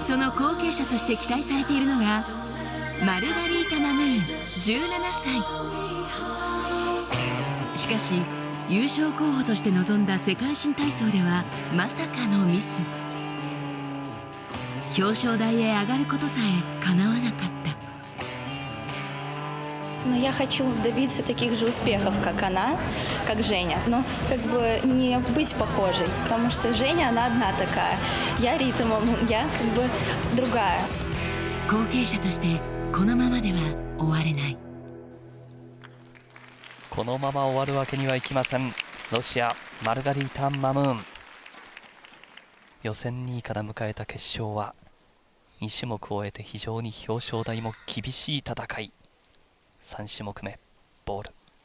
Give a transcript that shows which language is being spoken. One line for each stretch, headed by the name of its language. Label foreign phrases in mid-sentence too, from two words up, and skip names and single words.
Japanese: その後継者として期待されているのがマルガリータ・マムーン17歳。しかし優勝候補として臨んだ世界新体操ではまさかのミス。表彰台へ上がることさえ叶わなかった。
Russian: Но я хочу добиться таких же успехов, как она, как Женя, но как бы не быть похожей, потому что Женя, она одна такая, я ритмом, я как бы другая.
Japanese: 後継者としてこのままでは終われない。このまま終わるわけにはいきません。ロシアマルガリータ・マムーン、予選2位から迎えた決勝は2種目を終えて非常に表彰台も厳しい戦い。3種目目ボール。